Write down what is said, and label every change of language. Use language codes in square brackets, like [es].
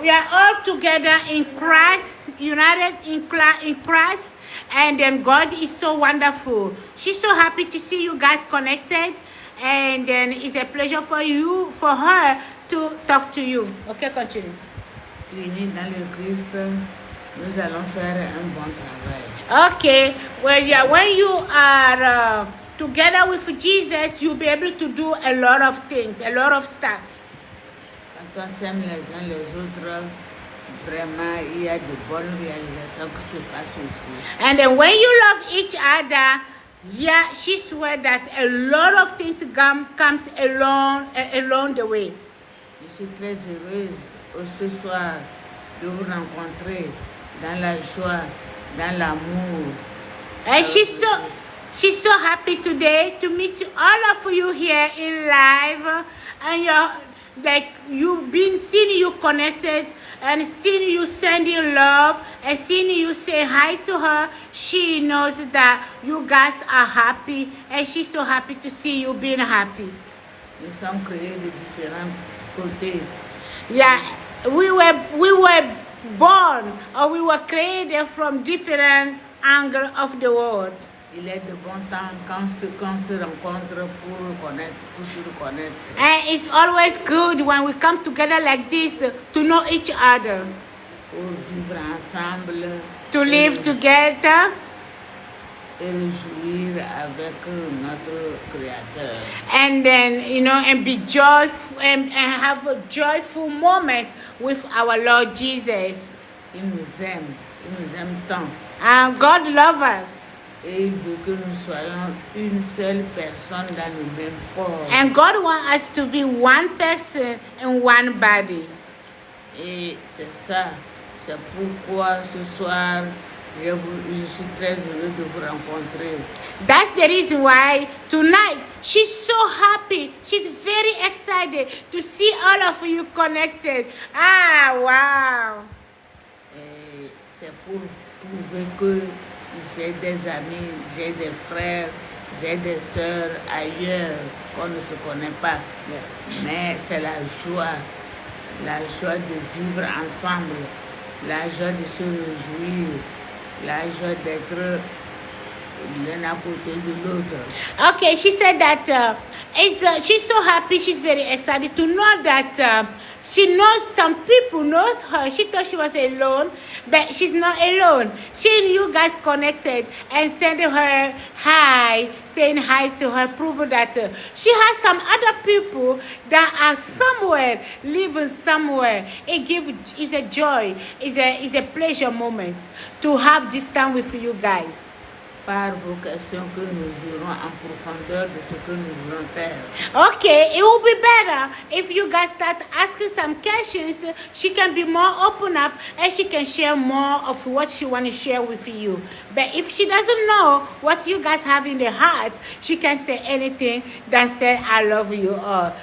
[en] We are all together in Christ, united in Christ. And then God is so wonderful. She's so happy to see you guys connected. And then it's a pleasure for her to talk to you. Okay, continue. [fr] Unis dans le Christ, nous allons faire un bon travail. [en] Okay, well, yeah, when you are together with Jesus, you'll be able to do a lot of things, a lot of stuff. [fr] Quand on s'aime les uns les autres, vraiment, il y a de bonnes réalisations qui se passent aussi. [en] And then when you love each other, yeah, she swear that a lot of things comes along the way. [fr] Je suis très heureuse ce soir de vous rencontrer dans la joie, dans l'amour. [en] And she's so happy today to meet all of you here in live, and you've been seeing you connected and seeing you sending love and seeing you say hi to her. She knows that you guys are happy, and she's so happy to see you being happy. [fr] Nous sommes créés de différents côtés. [en] Yeah, we were born, or we were created from different angles of the world. [fr] Il est de bon temps quand on se rencontre pour se reconnaître. [en] And it's always good when we come together like this to know each other, [fr] Pour vivre ensemble. [en] to live together, [fr] Et réjouir avec notre Créateur. [en] and then, and be joyful and have a joyful moment with our Lord Jesus. [fr] Il nous aime tant. [en] And God loves us. [fr] Et il veut que nous soyons une seule personne dans le même corps. [en] And God wants us to be one person in one body. [fr] Et c'est ça, c'est pourquoi ce soir, je suis très heureux de vous rencontrer. [en] That's the reason why tonight she's so happy. She's very excited to see all of you connected. Ah, wow. [fr] Et c'est pour prouver que j'ai des amis, j'ai des frères, j'ai des sœurs ailleurs qu'on ne se connaît pas. Mais c'est la joie de vivre ensemble, la joie de se réjouir, la joie d'être l'un à côté de l'autre. [en] Okay, she said that she's so happy. She's very excited to know that she knows some people knows her. She thought she was alone, but she's not alone. She and you guys connected and sending her hi, saying hi to her, proving that she has some other people that are somewhere, living somewhere. It's a joy, it's a pleasure moment to have this time with you guys. [fr] Par vos questions que nous irons en profondeur de ce que nous voulons faire. [en] Okay, it will be better if you guys start asking some questions. She can be more open up and she can share more of what she want to share with you. But if she doesn't know what you guys have in the heart, she can say anything than say, I love you all.